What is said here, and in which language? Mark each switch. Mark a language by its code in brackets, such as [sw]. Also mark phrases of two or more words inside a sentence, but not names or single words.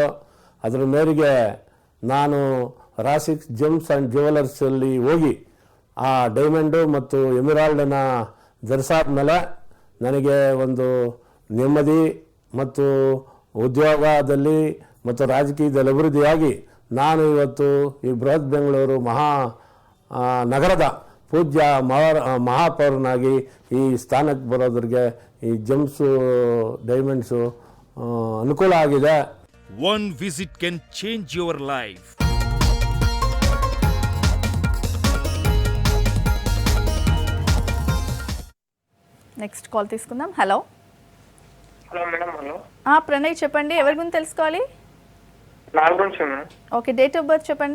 [kn] ಅದರ ಮೇರೆಗೆ ನಾನು ರಾಸಿಕ್ ಜೆಮ್ಸ್ ಆ್ಯಂಡ್ ಜ್ಯುವೆಲರ್ಸಲ್ಲಿ ಹೋಗಿ ಆ ಡೈಮಂಡು ಮತ್ತು ಎಮಿರಾಲ್ಡನ್ನು ಧರಿಸಾದ್ಮೇಲೆ ನನಗೆ ಒಂದು ನೆಮ್ಮದಿ ಮತ್ತು ಉದ್ಯೋಗದಲ್ಲಿ ಮತ್ತು ರಾಜಕೀಯದಲ್ಲಿ ಅಭಿವೃದ್ಧಿಯಾಗಿ ನಾನು ಇವತ್ತು ಈ ಬೃಹತ್ ಬೆಂಗಳೂರು ನಗರದ ಪೂಜ್ಯ ಮಹಾಪೌರನಾಗಿ ಈ ಸ್ಥಾನಕ್ಕೆ ಬರೋದ್ರಿಗೆ ಈ ಜೆಮ್ಸು ಡೈಮಂಡ್ಸು ಅನುಕೂಲ ಆಗಿದೆ. [en] One visit can change your life. next call [te] తీసుకుందాం. హలో హలో మేడం. హలో ప్రణయ్ చెప్పండి, ఎవరి గురించి తెలుసుకోవాలి? నా గురించి మేడం. ఓకే, [en] date of birth [te] చెప్పండి.